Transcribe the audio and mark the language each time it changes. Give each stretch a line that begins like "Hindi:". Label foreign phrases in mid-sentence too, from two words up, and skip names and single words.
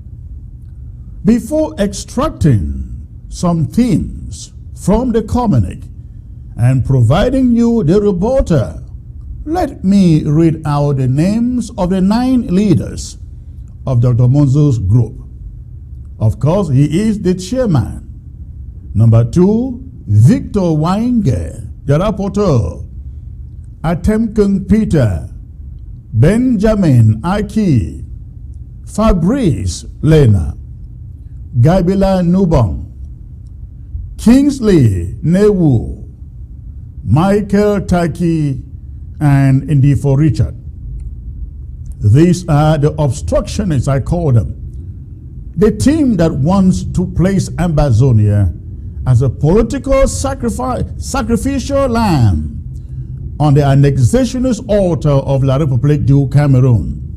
English: Before extracting some themes from the communique and providing you the rebuttal, let me read out the names of the 9 leaders of Dr. Munzo's group. Of course, he is the chairman. Number 2, Victor Wainge, the rapporteur. Atemkung Peter, Benjamin Aki, Fabrice Lena, Gabila Nubong, Kingsley Newu, Michael Taki, and Indifo Richard. These are the obstructionists, I call them. The team that wants to place Ambazonia as a political sacrificial lamb on the annexationist altar of La République du Cameroon.